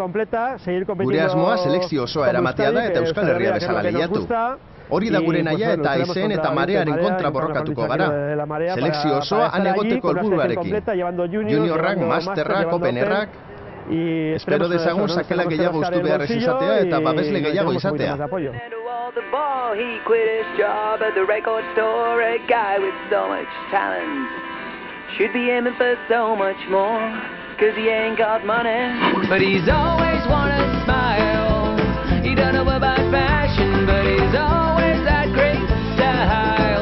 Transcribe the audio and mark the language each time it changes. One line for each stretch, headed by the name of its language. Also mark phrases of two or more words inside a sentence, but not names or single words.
Basque: Gure asmoa selekzio osoa eramatea da eta Euskal Herria bezala lehiatu. Hori da gure nahia eta haizeen eta marearen kontra borrokatuko gara. Selekzio osoa han egoteko helburuarekin. Juniorrak, masterrak, openerrak... Espero dezagun sakela gehiago ustu behar ez izatea eta babesle gehiago izatea.
English: Should be aiming for so much more, cause he ain't got money. But he's always wanna smile. He don't know about fashion, but he's always that great style.